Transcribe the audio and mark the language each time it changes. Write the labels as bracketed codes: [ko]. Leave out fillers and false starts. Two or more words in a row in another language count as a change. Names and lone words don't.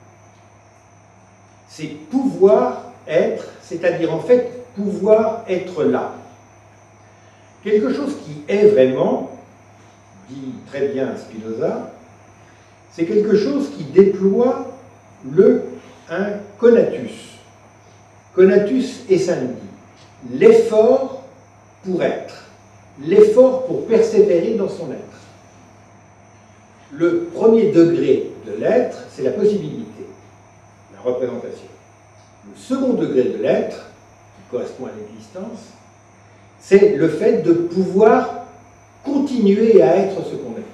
[fr] C'est pouvoir être, c'est-à-dire en fait pouvoir être là. Quelque chose qui est vraiment, dit très bien Spinoza, c'est quelque chose qui déploie un conatus. [la] Conatus essendi, [fr] l'effort pour être, l'effort pour persévérer dans son être. Le premier degré de l'être, c'est la possibilité, la représentation. Le second degré de l'être, qui correspond à l'existence, c'est le fait de pouvoir continuer à être ce qu'on est.